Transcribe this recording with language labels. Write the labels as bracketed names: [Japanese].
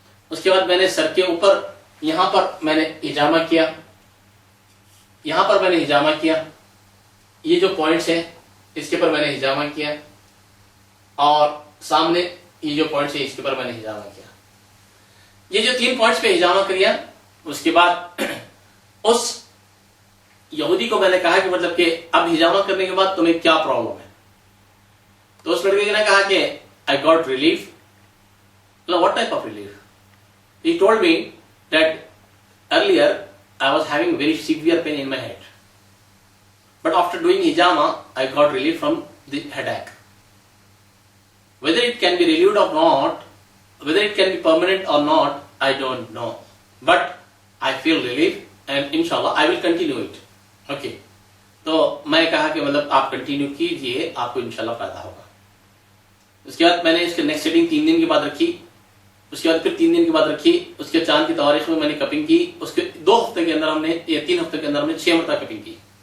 [Urdu] اس کے بعد میں نے سر کے اوپر یہاں پر میں نے ہجامہ کیا، یہاں پر میں نے ہجامہ کیا، یہ جو پوائنٹس ہیں اس کے پر میں نے ہجامہ کیا، اور سامنے یہ جو پوائنٹس ہیں اس کے پر میں نے ہجامہ کیا. یہ جو 3 پوائنٹس پہ ہجامہ کیا، اس کے بعد اس یہودی کو میں نے کہا کہ مطلب کہ اب ہجامہ کرنے کے بعد تمہیں کیا پرابلم ہے؟ تو اس لڑکے نے کہا کہ [English] I got relief. What type of relief? He told me that earlier I was having very severe pain in my head, but after doing hijama I got relief from the headache. Whether it can be relieved or not, whether it can be permanent or not, I don't know, but I feel relief and inshallah I will continue it. Okay. [Urdu] تو میں کہا کہ مطلب آپ continue کیجئے، آپ کو انشاءاللہ فائدہ ہوگا. اس کے بعد میں نے اس کے نیکسٹ سیٹنگ 3 دن کے بعد رکھی، اس کے بعد پھر 3 دن کے بعد رکھی. اس کے چاند کی تواریخ میں میں نے کپنگ کی. اس کے 2 ہفتے کے اندر ہم نے یا 3 ہفتے کے اندر ہم نے 6 مرتبہ کپنگ کی.